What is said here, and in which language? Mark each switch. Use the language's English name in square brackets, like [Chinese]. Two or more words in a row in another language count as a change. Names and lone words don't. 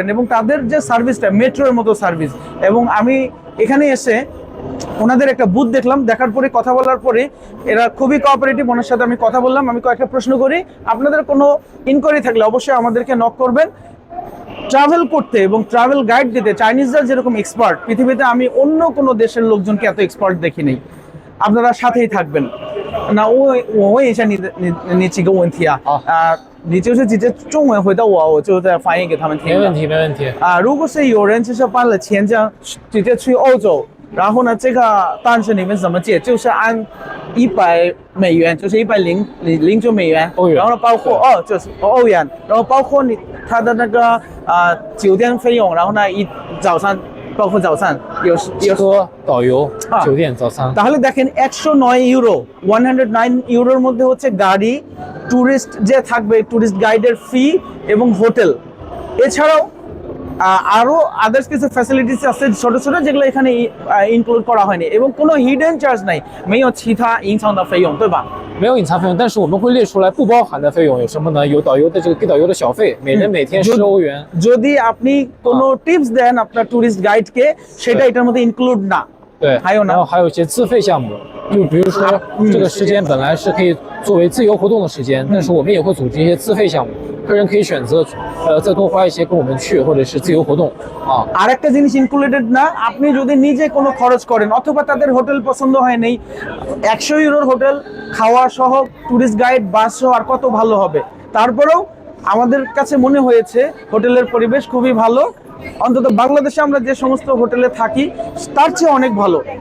[Bangla] এবং তাদের যে সার্ভিসটা মেট্রোর মতো সার্ভিস। এবং আমি এখানে এসে ওনাদের একটা বুথ দেখলাম, দেখার পরে কথা বলার পরে এরা খুবই কোঅপারেটিভ। ওনার সাথে আমি কথা বললাম, আমি কয়েকটা প্রশ্ন করি। আপনাদের কোনো ইনকোয়ারি থাকলে অবশ্যই আমাদেরকে নক করবেন। ট্রাভেল করতে এবং [English] travel guide [Bangla] দিতে চাইনিজরা যেরকম এক্সপার্ট, পৃথিবীতে আমি অন্য কোনো দেশের লোকজনকে এত এক্সপার্ট দেখিনি। আপনারা সাথেই থাকবেন না。 [Chinese] 我问一下你几个问题啊？好，你就是直接中文回答我，我就再翻译给他们听。没问题，没问题。如果是有人就是办了签证直接去欧洲，然后呢，这个当时你们怎么解？就是按100美元，就是109美元，欧元然后呢，包括就是欧元，然后包括他的那个酒店费用，然后呢早餐。包括早餐有车、导游、酒店、早餐。 [Bangla] তাহলে দেখেন 109 ইউরো, 109 ইউরোর মধ্যে হচ্ছে গাড়ি, ট্যুরিস্ট যে থাকবে, [English] tourist guideের fee [Bangla] এবং হোটেল। এছাড়াও আরো আদার্স কিছু ফ্যাসিলিটিস আছে ছোট ছোট, যেগুলো এখানে ইনক্লুড করা হয়নি এবং কোনো [English] hidden charge [Bangla] নাই। [Chinese] 没有其他隐藏的费用，对吧？没有隐藏费用，但是我们会列出来不包含的费用有什么呢？有导游的这个给导游的小费，每人每天10欧元。 [Bangla] যদি আপনি কোনো টিপস দেন আপনার [English] tourist guideকে, [Bangla] সেটা এটার মধ্যে ইনক্লুড না। [Chinese] 对，还有呢？然后还有一些自费项目，就比如说这个时间本来是可以作为自由活动的时间，但是我们也会组织一些自费项目，客人可以选择再多花一些跟我们去，或者是自由活动啊。 [Bangla] আরেকটা জিনিস ইনক্লুডেড না, আপনি যদি নিজে কোনো খরচ করেন অথবা তাদের হোটেল পছন্দ হয় নাই, 100 ইউরোর হোটেল খাওয়া সহ [English] tourist guide bus [Bangla] সহ আর কত ভালো হবে। তারপরেও আমাদের কাছে মনে হয়েছে হোটেলের পরিবেশ খুবই ভালো, অন্তত বাংলাদেশে আমরা যে সমস্ত হোটেলে থাকি তার চেয়ে অনেক ভালো।